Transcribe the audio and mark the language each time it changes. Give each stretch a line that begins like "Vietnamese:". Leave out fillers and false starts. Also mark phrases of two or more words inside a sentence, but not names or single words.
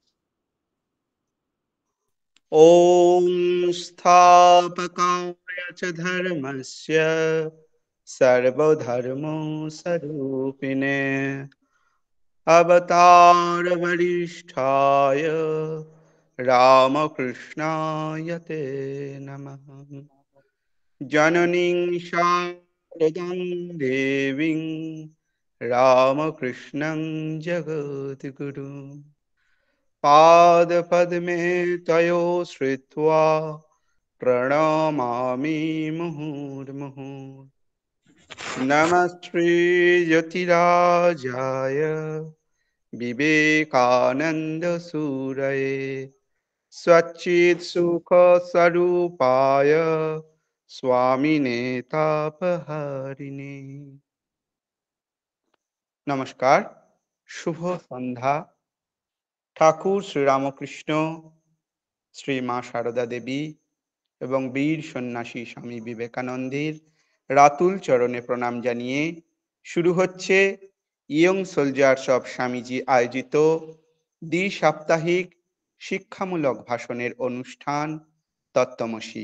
Sanskrit: ওম স্থাপকায় চ ধর্মস্য সর্বধর্ম স্বরূপিণে অবতার বরিষ্ঠায় রামকৃষ্ণায় তে নমঃ। জননীং শারদাং দেবীং রামকৃষ্ণং জগদ্গুরুম पादपद्मे तयो श्रित्वा प्रणमामि मुहुर्मुहुः। नमः श्रीयतिराजाय विवेकानन्दसूरये सच्चित्सुखस्वरूपाय स्वामिने तापहारिणे।
Bangla: নমস্কার, শুভ সন্ধ্যা। ঠাকুর শ্রীরামকৃষ্ণ, শ্রী মা সারদা দেবী এবং বীর সন্ন্যাসী স্বামী বিবেকানন্দের রাতুল চরণে প্রণাম জানিয়ে শুরু হচ্ছে ইয়ং সোলজার্স অফ স্বামীজি আয়োজিত দ্বি-সাপ্তাহিক শিক্ষামূলক ভাষণের অনুষ্ঠান তত্ত্বমসী।